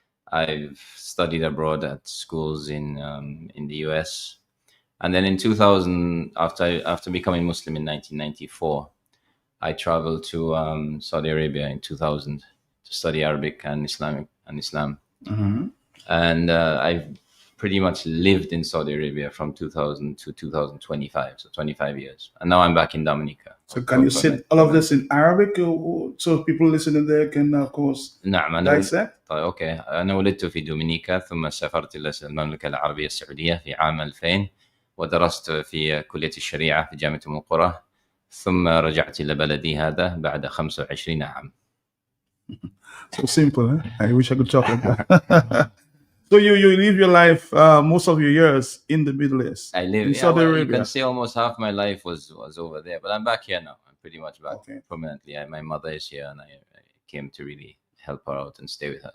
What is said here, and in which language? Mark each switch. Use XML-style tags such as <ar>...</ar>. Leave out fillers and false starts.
<en>I've studied abroad at schools in the US, and then in 2000, after becoming Muslim in 1994, I traveled to Saudi Arabia in 2000 to study Arabic and Islam. Mm-hmm. And I've pretty much lived in Saudi Arabia from 2000 to 2025, so 25 years. And now I'm back in Dominica. So can you say all of this in Arabic so people listening there can, of course,</en> <ar>نعم</ar> <en>dissect?</en> <ar>طيب اوكي، انا ولدت في دومينيكا ثم سافرت الى المملكه العربيه السعوديه في عام 2000 ودرست في كليه الشريعه في جامعه ام القرى ثم رجعت الى بلدي هذا بعد 25 عام.</ar> <en>So simple, huh? I wish I could talk like that. So you live your life, most of your years in the Middle East. I live in Saudi Arabia. You can say almost half my life was over there, but I'm back here now. I'm pretty much back permanently. My mother is here, and I came to really help her out and stay with her.</en>